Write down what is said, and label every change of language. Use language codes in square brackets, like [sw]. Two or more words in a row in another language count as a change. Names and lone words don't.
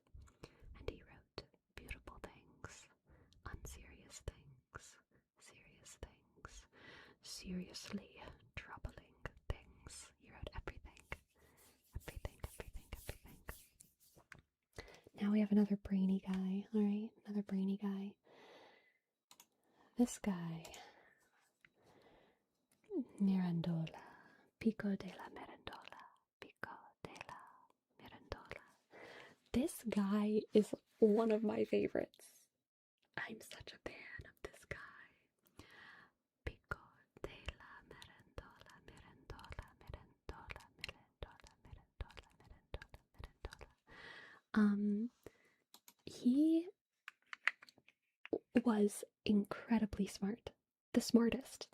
[en] And he wrote beautiful things, unserious things, serious things, seriously troubling things. He wrote everything. Everything, everything, everything. Now we have another brainy guy, alright? Another brainy guy. This guy, Mirandola, Pico de la Mirandola, Pico de la Mirandola. This guy is one of my favorites. I'm such a fan of this guy. Pico de la Mirandola, Mirandola, Mirandola, Mirandola, Mirandola, Mirandola, Mirandola. He was incredibly smart. The smartest.